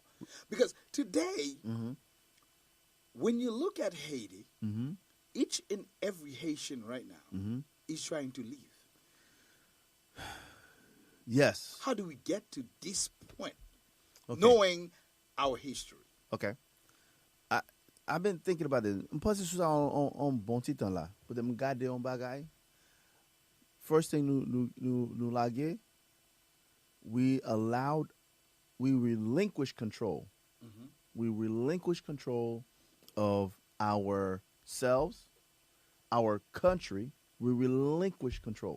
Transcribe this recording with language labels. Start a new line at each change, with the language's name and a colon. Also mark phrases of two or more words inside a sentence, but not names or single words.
English: Because today, when you look at Haiti, each and every Haitian right now is trying to leave. Yes. How do we get to this point, Okay. knowing our history? Okay. I've been thinking about this.
Haitian Creole: M'pense sou sa on bon ti tan la. Pou dem gade on bagay.
English: First thing
Haitian Creole: nous lage,
English: we relinquish control. We relinquish control of ourselves, our country. We relinquish control.